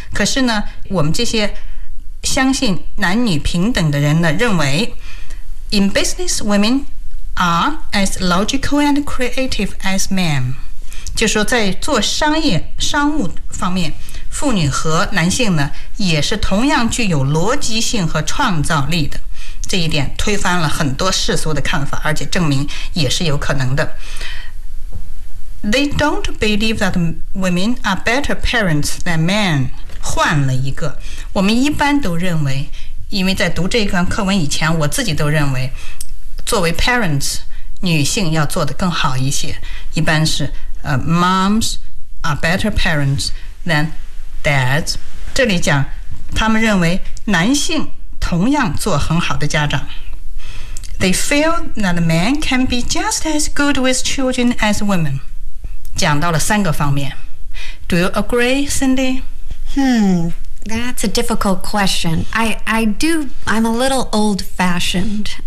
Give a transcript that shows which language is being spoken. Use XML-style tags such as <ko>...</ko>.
<zh>可是呢，我们这些相信男女平等的人呢，认为</zh> <en>in business women are as logical and creative as men，</en> <zh>就是说在做商业商务方面，妇女和男性呢也是同样具有逻辑性和创造力的。这一点推翻了很多世俗的看法，而且证明也是有可能的。</zh> <en>They don't believe that women are better parents than men。</en> <zh>换了一个，我们一般都认为，因为在读这一段课文以前，我自己都认为作为 parents 女性要做得更好一些，一般是</zh> <en>moms are better parents than dads。</en> <zh>这里讲他们认为男性同样做很好的家长。</zh> <en>They feel that men can be just as good with children as women。</en> <zh>讲到了三个方面。</zh> <en>Do you agree, Cindy? That's a difficult question. I'm a little old-fashioned. Mm-hmm.</en>